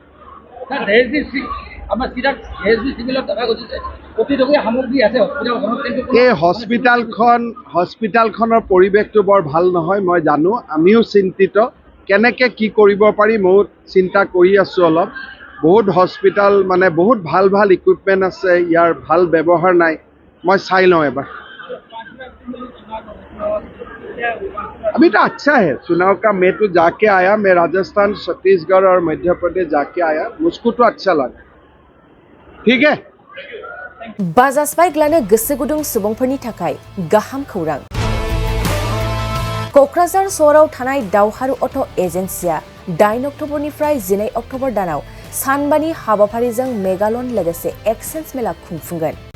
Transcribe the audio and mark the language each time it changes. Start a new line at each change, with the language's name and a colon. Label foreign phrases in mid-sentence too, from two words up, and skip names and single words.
Assamese: এই হস্পিটেলখনৰ পৰিৱেশটো বৰ ভাল নহয়, মই জানো। আমিও চিন্তিত। কেনেকৈ কি কৰিব পাৰি ময়ো চিন্তা কৰি আছোঁ অলপ। বহুত হস্পিটেল মানে বহুত ভাল ভাল ইকুইপমেণ্ট আছে, ইয়াৰ ভাল ব্যৱহাৰ নাই।
Hindi: मैं चाई लूँ एबार। अभी तो अच्छा है। चुनाव का मैं तो जाके आया, मैं राजस्थान, छत्तीसगढ़ और मध्य प्रदेश जाके आया, मुझको तो अच्छा लगा। ठीक है।
Bodo: बाजास्पाइ ग्लानो गोसो गुदुं सुबुंफोरनि थाखाय गाहाम खौरां। क'क्राझार सहराव थानाय दावहारु अट' एजेन्सिया 8 अक्ट'बरनिफ्राय 12 अक्ट'बर दानाव सानबानि हाबाफारिजों मेगालन लोगोसे एक्सेन्ज मेला खुंफुंगोन।